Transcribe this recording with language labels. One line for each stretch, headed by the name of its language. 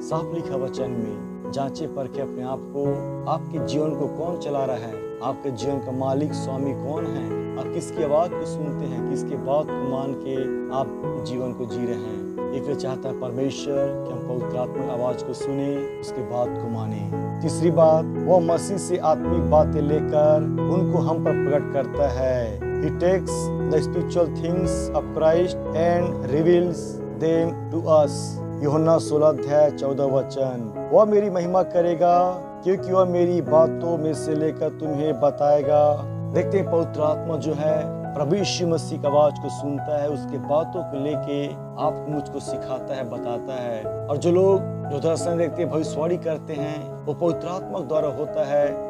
Hindi: साफ लिखा वचन में जांचे परखे अपने आप को, आपके जीवन को कौन चला रहा है, आपके जीवन का मालिक स्वामी कौन है, आप किसकी आवाज को सुनते हैं, किसके बात को मान के आप जीवन को जी रहे हैं। इसलिए चाहता है परमेश्वर कि हम पवित्र आत्मा की आवाज को सुने, उसके बात को माने। तीसरी बात, वो मसीह से आत्मिक बातें लेकर उनको हम पर प्रकट करता है।
English: He takes the spiritual things of Christ and reveals them to us।
Hindi: यूहन्ना 16 अध्याय 14 वचन। वह मेरी महिमा करेगा क्योंकि वह मेरी बातों में से लेकर तुम्हें बताएगा। देखते हैं पवित्र आत्मा जो है प्रभु यीशु मसीह की आवाज को सुनता है, उसके बातों को लेके आपको मुझको सिखाता है, बताता है। और जो लोग जो दर्शन देखते हैं, भविष्यवाणी करते हैं, वो पवित्र आत्मा द्वारा होता है।